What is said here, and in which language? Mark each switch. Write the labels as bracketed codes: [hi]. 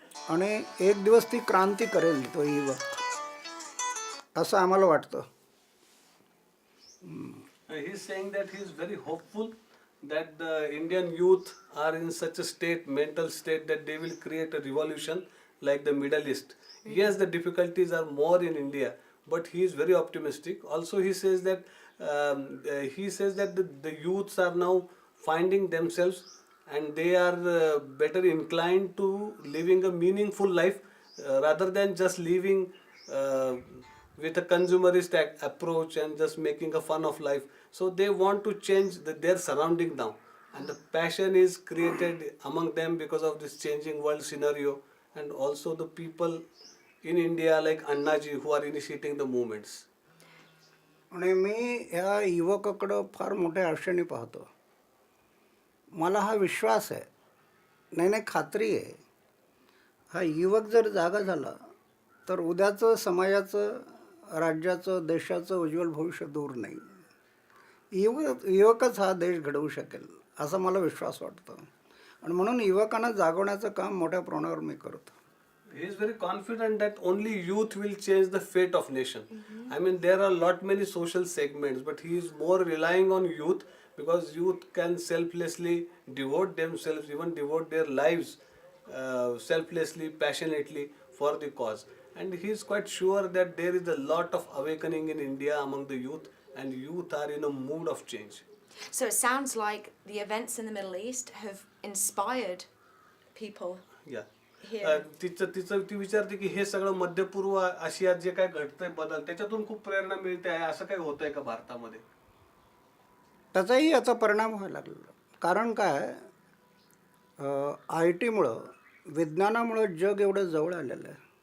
[mr] आणि एक दिवस ती क्रांती करेल तो युवक, असं आम्हाला वाटतं. [en] He is saying that he is very hopeful that the Indian youth are in such a mental state that they will create a revolution like the Middle East. Yes, the difficulties are more in India, but he is very optimistic. Also, he says that the youths are now finding themselves, and they are better inclined to living a meaningful life rather than just living with a consumerist approach and just making a fun of life. So they want to change their surrounding now, and the passion is created among them because of this changing world scenario, and also the people in India like Annaji who are initiating the movements. [mr] आणि मी ह्या युवकाकडं फार मोठ्या आशेने पाहतो. मला हा विश्वास आहे, नाही खात्री आहे, हा युवक जर जागा झाला तर उद्याचं समाजाचं, राज्याचं, देशाचं उज्ज्वल भविष्य दूर नाही. युवकच हा देश घडवू शकेल असा मला विश्वास वाटतो, आणि म्हणून युवकांना जागवण्याचं काम मोठ्या प्रमाणावर मी करतो. [en] He is very confident that only youth will change the fate of nation. I mean, there are lot many social segments, but he is more relying on youth because youth can selflessly devote themselves, even devote their lives selflessly, passionately for the cause. And he is quite sure that there is a lot of awakening in India among the youth, and youth are in a mood of change. So it sounds like the events in the Middle East have inspired people. Yeah. [mr] ती विचारते की हे सगळं मध्य पूर्व आशियात जे काय घडतंय बदल, त्याच्यातून खूप प्रेरणा मिळते आहे, असं काही होतंय का भारतामध्ये? त्याचाही आता परिणाम व्हायला लागला. कारण काय, IT-मुळं, विज्ञानामुळं जग एवढं जवळ आलेलं आहे.